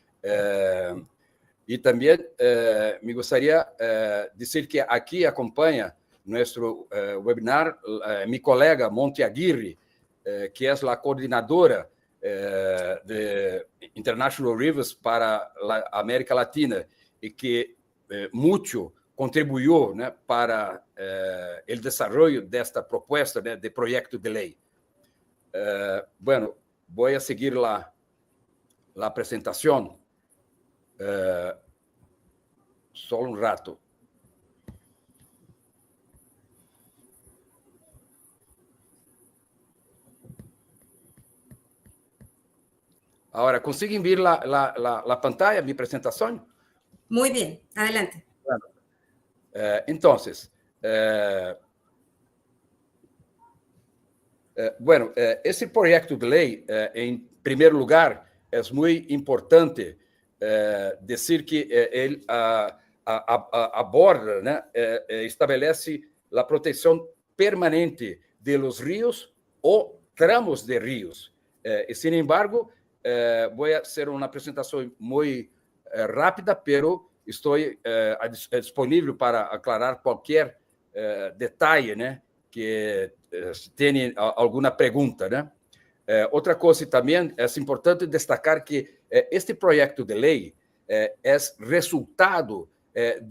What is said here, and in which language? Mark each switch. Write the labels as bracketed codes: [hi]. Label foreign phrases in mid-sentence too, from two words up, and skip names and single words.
[es] Y también me gustaría decir que aquí acompaña nuestro webinar mi colega Monte Aguirre, que es la coordinadora de International Rivers para la América Latina y que mucho contribuyó, [pt] né, para o desarrollo desta proposta, né, [es] de proyecto de ley. Bueno, voy a seguir la presentación. Solo un rato. Ahora, ¿consiguen ver la pantalla, mi presentación? Muy bien, adelante. Bueno, entonces, bueno, esse proyecto de ley, en primer lugar, es muy importante decir que [pt] ele aborda, né, estabelece a proteção permanente [es] de los ríos ou tramos de ríos. E, sin embargo, [pt] vou fazer uma apresentação muito rápida, pero estou disponível para aclarar qualquer detalhe, né, que tenha alguma pergunta, né? Outra coisa também é importante destacar que este projeto de lei é resultado de